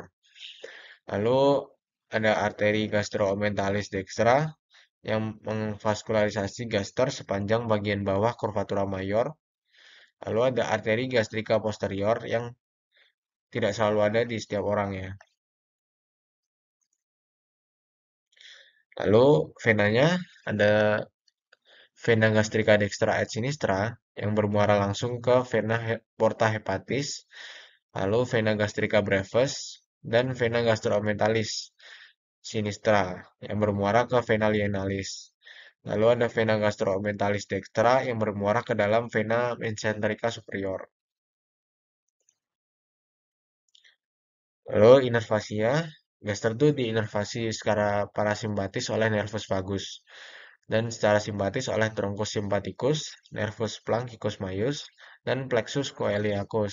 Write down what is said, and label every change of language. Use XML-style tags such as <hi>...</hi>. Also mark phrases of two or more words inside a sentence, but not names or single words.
<id>Lalu ada arteri gastroomenthalis dextra yang memvaskularisasi gaster sepanjang bagian bawah curvatura mayor. Lalu ada arteri gastrika posterior yang tidak selalu ada di setiap orang ya. Lalu venanya ada vena gastrica dextra et sinistra yang bermuara langsung ke vena porta hepatis, lalu vena gastrica brevis dan vena gastroomentalis sinistra yang bermuara ke vena lienalis. Lalu ada vena gastroomentalis dextra yang bermuara ke dalam vena mesenterica superior. Lalu inervasinya, gaster itu diinervasi secara parasimpatis oleh nervus vagus dan secara simpatis oleh truncus sympathicus, nervus plancicus majus, dan plexus coeliacus.</id>